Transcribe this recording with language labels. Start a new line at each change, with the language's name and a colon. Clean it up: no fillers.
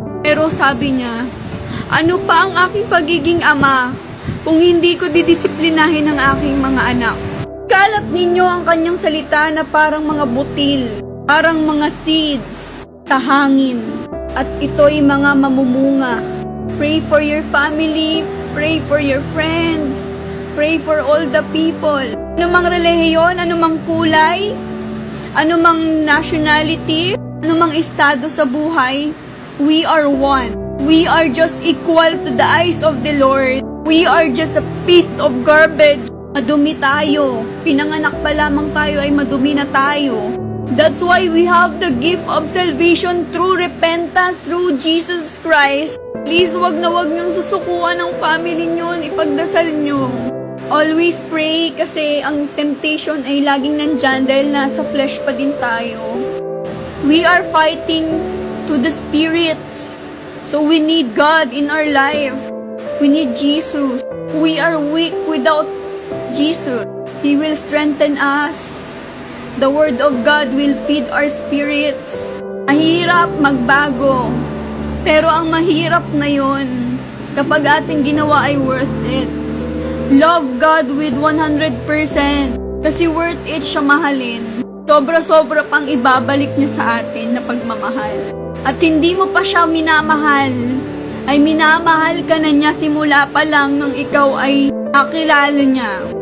Filipino: Pero sabi niya, ano pa ang aking pagiging ama kung hindi ko didisiplinahin ang aking mga anak? Kalat ninyo ang kanyang salita na parang mga butil, parang mga seeds sa hangin. At ito'y mga mamumunga.
English: Pray for your family, pray for your friends, pray for all the people.
Filipino: Anumang relihiyon, anumang kulay, anumang nationality, anumang estado sa buhay,
English: we are one. We are just equal to the eyes of the Lord. We are just a piece of garbage.
Filipino: Madumi tayo. Pinanganak pa lamang tayo ay madumi na tayo.
English: That's why we have the gift of salvation through repentance through Jesus Christ.
Filipino: Please, wag na wag niyong susukuan ng family niyo, ipagdasal niyo.
English: Always pray
Filipino: kasi ang temptation ay laging nandyan dahil nasa flesh pa din tayo.
English: We are fighting to the spirits. So we need God in our life. We need Jesus. We are weak without Jesus. He will strengthen us. The Word of God will feed our spirits.
Filipino: Mahirap magbago. Pero ang mahirap na yon, kapag ating ginawa ay worth it.
English: Love God with 100%.
Filipino: Kasi worth it siya mahalin. Sobra-sobra pang ibabalik niya sa atin na pagmamahal. At hindi mo pa siya minamahal, ay minamahal ka na niya simula pa lang nung ikaw ay nakilala niya.